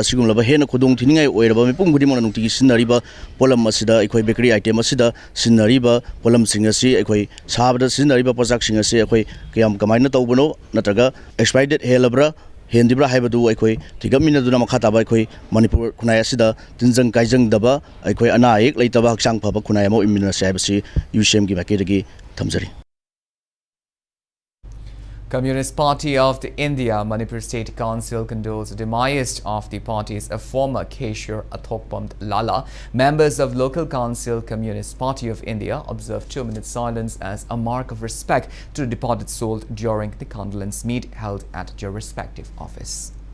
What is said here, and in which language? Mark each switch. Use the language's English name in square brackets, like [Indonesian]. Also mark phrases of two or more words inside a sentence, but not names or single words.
[Manipuri] সিগুমলবা হেন খুদোং থিনিংগায় ওইরবা মিপুং গুদিমনা নুক্তিগী সিনরিবা পোলম অসিদা অখোই [English] bakery item [Manipuri] অসিদা সিনরিবা পোলম সিং অসি অখোই সাবদা সিনরিবা পোজাক সিং অসি অখোই কয়াম কমাইনা তৌবনো নত্রগা एक्सपायर्ड হেলব্রা হেংদিব্রা হাইবদু অখোই থিগমিনদুনা মখা তাবা অখোই মণিপুর খুনায় অসিদা তিনজং কাইজং দবা অখোই অনা এক লৈতবা হক্সাং ফবা খুনায় অমো ইমিনা সাইবসি यूसीएम কী বাকেদগী থমজরী. [English] Communist Party of India Manipur State Council condoles the demise of the party's former cashier Athokpam Lala. Members of local council Communist Party of India observed 2-minute silence as a mark of respect to the departed soul during the condolence meet held at their respective office.